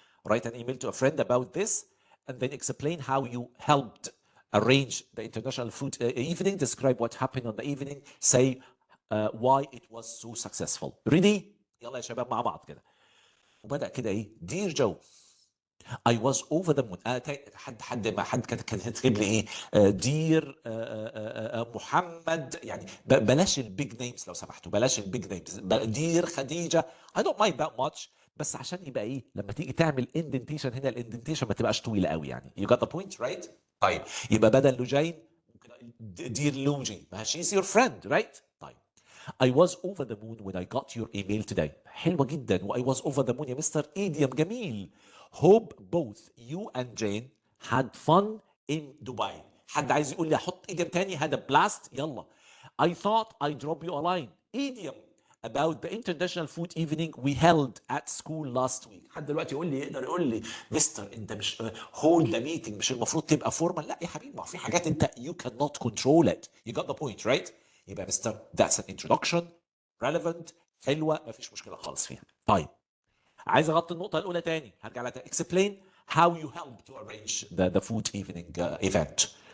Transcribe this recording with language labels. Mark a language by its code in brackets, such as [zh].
[en] Write an email to a friend about this and then explain how you helped arrange the international food evening. Describe what happened on the evening. Say why it was so successful. Ready? [ar] يلا يا شباب مع بعض كده. وبدأ كده ايه؟ [en] Dear Joe, I was over the moon. [ar] حد كان كاتب لي ايه؟ دير محمد يعني بلاش البيج نيمز لو سمحتوا بلاش البيج نيمز دير خديجه [en] I don't mind that much [ar] بس عشان يبقى ايه لما تيجي تعمل اندنتيشن هنا الاندنتيشن ما تبقاش طويله قوي يعني [en] you got the point right؟ [ar] طيب يبقى بدل لوجين دير لوجي ما [en] she's your friend right؟ [ar] طيب [en] I was over the moon when I got your email today. [ar] حلوة جدا و [en] I was over the moon [ar] يا مستر idiom جميل. [en] Hope both you and Jane had fun in Dubai. [ar] حد عايز يقول لي احط idiom تاني [en] had a blast [ar] يلا. [en] I thought I'd drop you a line. Idiom about the international food evening we held at school last week. [ar] حد دلوقتي يقدر يقول لي مستر انت مش hold the meeting مش المفروض تبقى فورمال لا يا حبيبي ما في حاجات انت [en] you cannot control it. You got the point right؟ [ar] يبقى مستر [en] that's an introduction relevant [ar] حلوه ما فيش مشكله خالص فيها. طيب عايز اغطي النقطه الاولى تاني هرجع لها [en] explain how you help to arrange the food evening event.